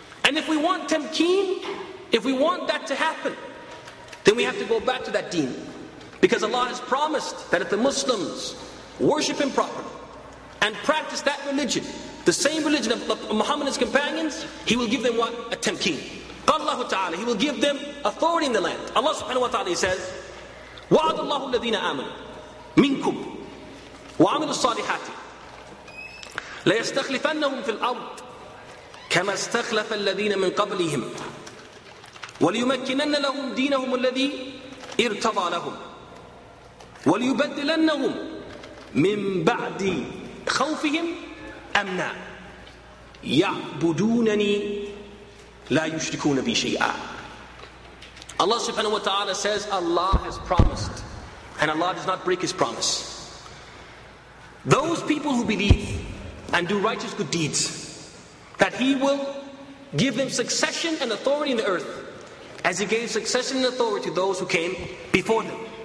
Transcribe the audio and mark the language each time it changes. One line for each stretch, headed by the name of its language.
English: And if we want tamkeen, if we want that to happen, then we have to go back to that deen. Because Allah has promised that if the Muslims worship Him properly and practice that religion, the same religion of Muhammad and his companions, He will give them what? A tamkeen. Allah Ta'ala, He will give them authority in the land. Allah subhanahu wa ta'ala, He says,
Arabic: وَعَدَ اللَّهُ الَّذِينَ آمَنُوا مِنْكُمْ وَعَمِلُوا الصَّالِحَاتِ لَيَسْتَخْلِفَنَّهُمْ فِي الْأَرْضِ كَمَا اسْتَخْلَفَ الَّذِينَ مِنْ قَبْلِهِمْ وَلِيُمَكِّنَنَّ لَهُمْ دِينَهُمُ الَّذِي ارْتَضَى لَهُمْ وَلِيُبَدِّلَنَّهُمْ مِنْ بَعْدِ خَوْفِهِمْ أَمْنًا يَعْبُدُونَنِي لَا يُشْرِكُونَ بِي شَيْئًا.
English: Allah subhanahu wa ta'ala says Allah has promised, and Allah does not break His promise. Those people who believe and do righteous good deeds, that He will give them succession and authority in the earth, as He gave succession and authority to those who came before them.